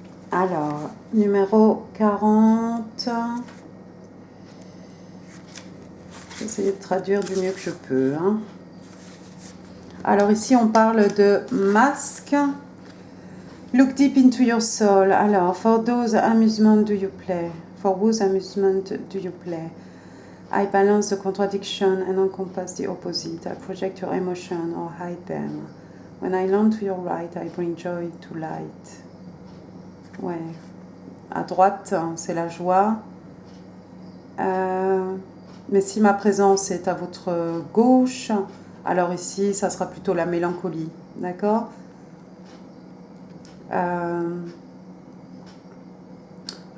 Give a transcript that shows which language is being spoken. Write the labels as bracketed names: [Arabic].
[French] Alors, numéro 40. Je vais essayer de traduire du mieux que je peux. Hein. Alors ici, on parle de masque. [English] Look deep into your soul. Alors, for those amusement do you play? For whose amusement do you play? I balance the contradiction and encompass the opposite. I project your emotion or hide them. When I lean to your right, I bring joy to light. [French] Ouais. À droite, c'est la joie. Mais si ma présence est à votre gauche, alors ici, ça sera plutôt la mélancolie. D'accord ?